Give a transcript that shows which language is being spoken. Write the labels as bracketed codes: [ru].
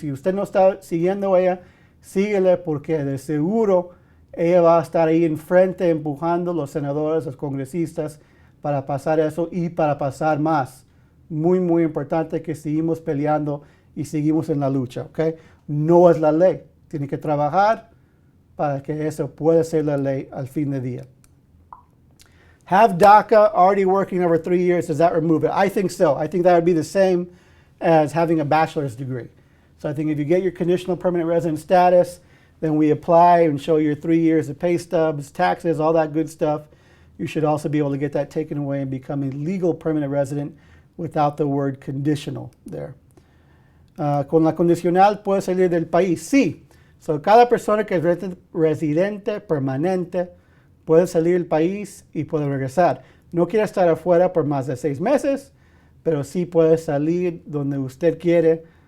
[es] Si usted no está siguiendo a ella, síguele porque de seguro ella va a estar ahí enfrente empujando a los senadores, los congresistas para pasar eso y para pasar más. Muy, muy importante que seguimos peleando y seguimos en la lucha, ¿ok? No es la ley. Tiene que trabajar para que eso pueda ser la ley al fin de día. [en] Have DACA already working over 3 years, does that remove it? I think so. I think that would be the same as having a bachelor's degree. So I think if you get your conditional permanent resident status, then we apply and show your 3 years of pay stubs, taxes, all that good stuff. You should also be able to get that taken away and become a legal permanent resident without the word conditional there. [es] Con la condicional puede salir del país. Sí. So cada persona que es residente permanente puede salir del país y puede regresar. No quiere estar afuera por más de 6 meses, pero sí puede salir donde usted quiere.